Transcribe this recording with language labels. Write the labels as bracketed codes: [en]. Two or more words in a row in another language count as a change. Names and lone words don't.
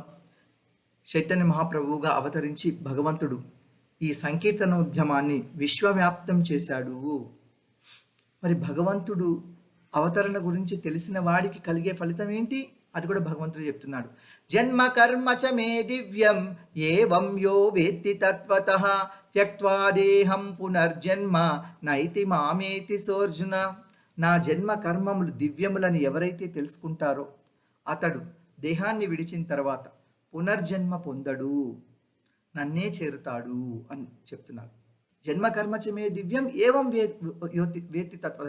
[te] చైతన్య మహాప్రభువుగా అవతరించి భగవంతుడు ఈ సంకీర్తన ఉద్యమాన్ని విశ్వవ్యాప్తం చేశాడు. మరి భగవంతుడు అవతరణ గురించి తెలిసిన వాడికి కలిగే ఫలితం ఏంటి? అది కూడా భగవంతుడు చెప్తున్నాడు. [sa] జన్మ కర్మ చ మే దివ్యం ఏవం యో వేత్తి తత్వతః త్యక్త్వా దేహం పునర్జన్మ నైతి మామేతి సోర్జున. [te] నా జన్మ కర్మములు దివ్యములని ఎవరైతే తెలుసుకుంటారో అతడు దేహాన్ని విడిచిన తర్వాత పునర్జన్మ పొందడు. నన్నే చేరుతాడు అని చెప్తున్నారు. [sa] జన్మ కర్మచమే దివ్యం ఏవం వేత్తి తత్వ.